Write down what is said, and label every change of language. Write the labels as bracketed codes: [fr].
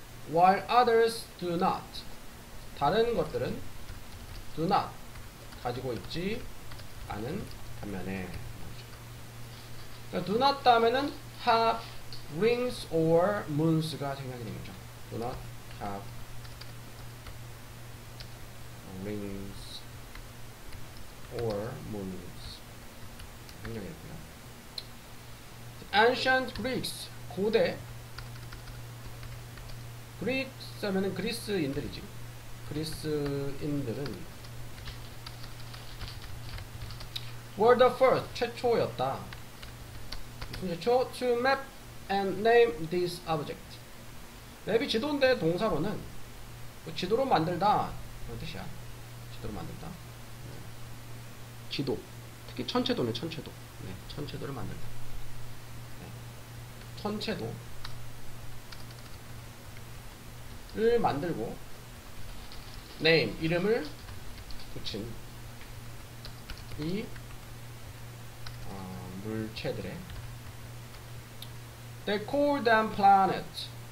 [en] While others do not. [ko] 다른 것들은 [en] do not [ko] 가지고 있지 않은 반면에. 그러니까 do not 다음에는 [en] have rings or moons [ko] 가 생각이 되는 거죠. [en] Do not have rings or moons [ko] 생각이 되고요. Ancient Greeks 고대 Greeks 하면은 그리스인들이지. 그리스인들은 [en] were the first [ko] 최초였다. 무슨 최초? [en] To map and name this object. [ko] 맵이 지도인데 동사로는 지도로 만들다 그런 뜻이야. 지도로 만들다. 지도. 특히 천체도네, 천체도. 네, 천체도를 만들다. 네. 천체도를 만들고 name, 이름을 붙인 이 물체들의 [en] They call them planet.